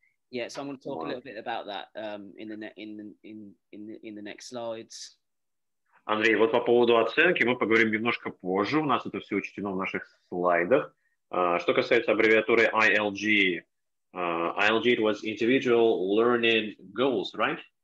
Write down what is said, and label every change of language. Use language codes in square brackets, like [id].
[en] Yeah, so I'm going to talk a little bit about that in the next slides. [ru] Андрей, вот по поводу оценки мы поговорим немножко позже. У нас это все учтено в наших слайдах. Что касается аббревиатуры [en] ILG, ILG it was individual learning goals, right?